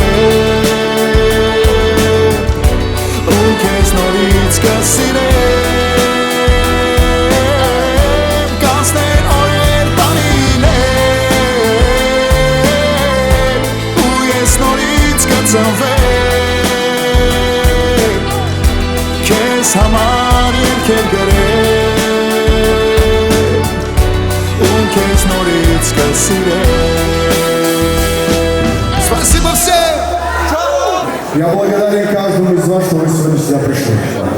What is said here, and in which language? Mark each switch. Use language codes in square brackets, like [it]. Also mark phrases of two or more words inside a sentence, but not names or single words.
[hy] գրել, ու քեզ նորից կսիրեմ, կանցնեն օրեր, տարիներ, ու ես նորից կծնվեմ, քեզ համար երգեր գրել, ու քեզ նորից կսիրեմ. [ru] Спасибо всем! Я благодарен каждому из вас, что вы сегодня сюда пришли.